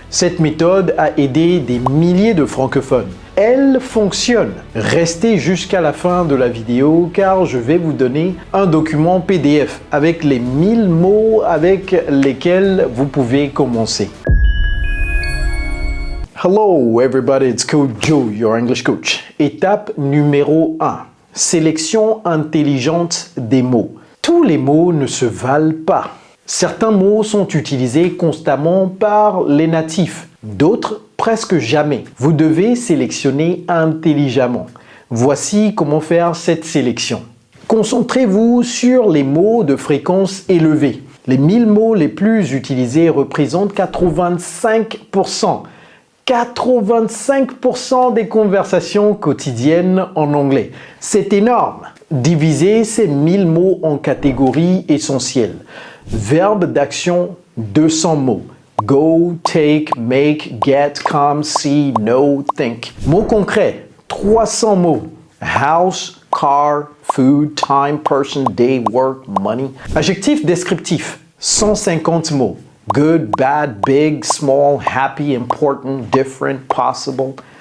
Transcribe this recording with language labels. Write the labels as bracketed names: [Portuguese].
[French] Cette méthode a aidé des milliers de francophones. Elle fonctionne. Restez jusqu'à la fin de la vidéo car je vais vous donner un document PDF avec les 1000 mots avec lesquels vous pouvez commencer. [English] Hello everybody, it's Coach Joe, your English coach. [French] Étape numéro 1. Sélection intelligente des mots. Tous les mots ne se valent pas. Certains mots sont utilisés constamment par les natifs, d'autres presque jamais. Vous devez sélectionner intelligemment. Voici comment faire cette sélection. Concentrez-vous sur les mots de fréquence élevée. Les 1000 mots les plus utilisés représentent 85%. 85% des conversations quotidiennes en anglais. C'est énorme. Divisez ces 1000 mots en catégories essentielles. Verbe d'action, 200 mots. [English] Go, take, make, get, come, see, know, think. Mots concrets, 300 mots. House, car, food, time, person, day, work, money. Adjectif descriptif, 150 mots. Good, bad, big, small, happy, important, different, possible.